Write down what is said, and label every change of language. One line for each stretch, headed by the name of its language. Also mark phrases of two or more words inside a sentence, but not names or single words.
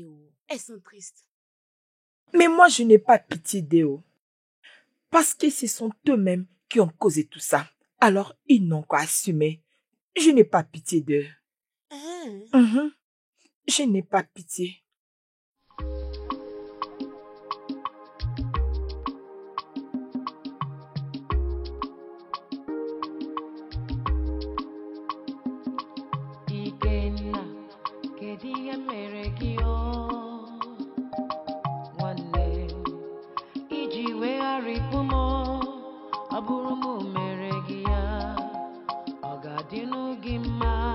French: Elles sont tristes. Mais moi, je n'ai pas pitié d'eux. Parce que ce sont eux-mêmes qui ont causé tout ça. Alors, ils n'ont qu'à assumer. Je n'ai pas pitié d'eux. Ah. Je n'ai pas pitié.
Igbo: Ikenna, kedu ihe mere gị o? Nwanne, iji wegharịpụ m, ọ bụrụ m mere gị ya, ọ ga-adịnụ gị mma?